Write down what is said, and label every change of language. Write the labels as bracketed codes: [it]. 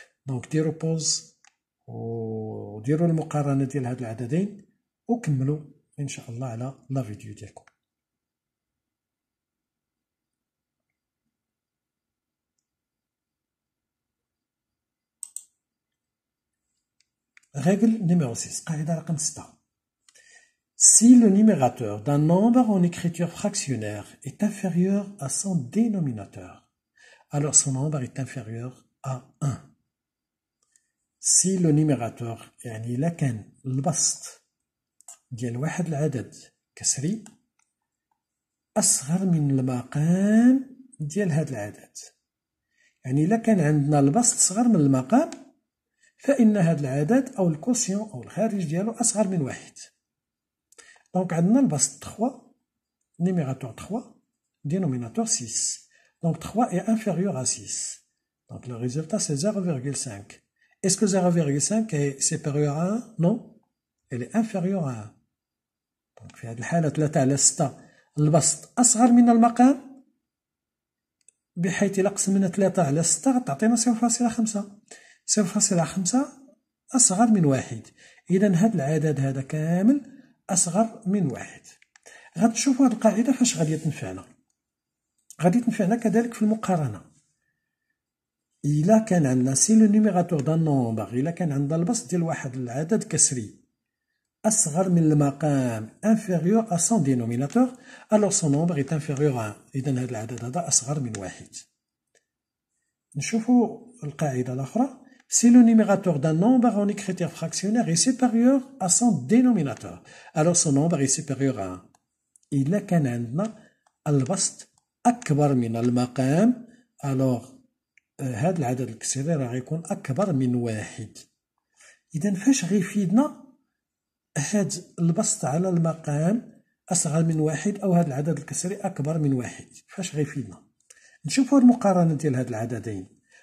[ar] دونك ديرو بوز وديروا المقارنة ديال هاد العددين وكملوا إن شاء الله على لا فيديو ديالكم. [fr] Règle numéro 6, [ar] قاعدة رقم 6. [fr] Si le numérateur d'un nombre en écriture fractionnaire est inférieur à son dénominateur, alors son nombre est inférieur à 1. Si le numérateur [ar] يعني إلا كان البسط ديال واحد العدد كسري أصغر من المقام ديال هاد العدد، يعني إلا كان عندنا البسط صغر من المقام فإن هاد العدد أو الكوسيون أو الخارج ديالو أصغر من 1. دونك عندنا البسط 3 numérateur 3 dénominateur 6. [fr] Donc 3 est inférieur à 6. Donc le résultat c'est 0,5. Est-ce que 0,5 est supérieur à 1? Non, elle est inférieure à 1. [ar] Donc في هذه الحالة 3 على 6 البسط أصغر من المقام بحيث إلا قسمنا 3 على 6 غتعطينا 0.5. 0.5 أصغر من 1. إذا هذا العدد هذا كامل أصغر من 1. غنشوفوا هذه القاعدة فاش غادي تنفعنا. غادي تنفعنا كذلك في المقارنة. إلا كان عندنا سي لو نيميراتور دان نومبر، إلا كان عندنا البسط ديال واحد العدد كسري أصغر من المقام [fr] inférieur à son dénominateur, alors son nombre est inférieur à 1. [ar] إذن هذا العدد هذا أصغر من 1. نشوفوا القاعدة الأخرى. [fr] Si le numérateur d'un nombre en écriture fractionnaire est supérieur à son dénominateur, alors son nombre est supérieur à 1. [ar] إلا كان عندنا البسط أكبر من المقام alors هذا العدد الكسري راه غيكون أكبر من 1. إذن فاش غيفيدنا هاد البسط على المقام أصغر من 1 أو هاد العدد الكسري أكبر من 1؟ فاش غيفيدنا؟ نشوفوا المقارنة ديال هاد العددين.